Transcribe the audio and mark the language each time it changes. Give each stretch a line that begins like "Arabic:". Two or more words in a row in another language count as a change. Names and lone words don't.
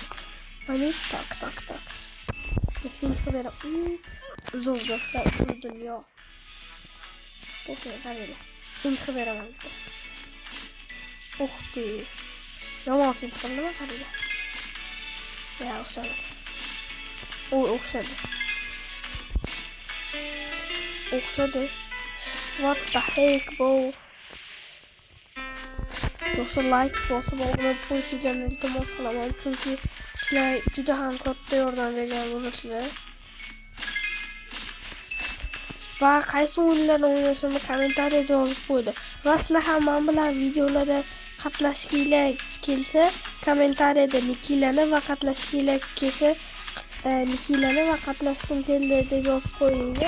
Uzbek: Mana tak. Fint qilib beraman. Zo'r do'stlar, bu dunyo. O'xshay qaranglar. Fint qilib beraman bitta. O'xdi. Yomon fint qildimmi qaranglar. Ya o'xshadi. O'xshadi.
English: What the heck bro?
Uzbek: Do'stlar like bosib obuna qo'yishinglarni iltimos qilaman, chunki sizlar juda ham katta yordam bergan bo'lasizlar. Va qaysi o'yinlarni o'ynashimni kommentariyada yozib qo'ydi. Va sizlar ham men bilan videolarda qatnashginglar kelsa, kommentariyada nikilarni va qatnashginglar kelsa, nikilarni va qatnashgim keldi deb yozib qo'yinglar.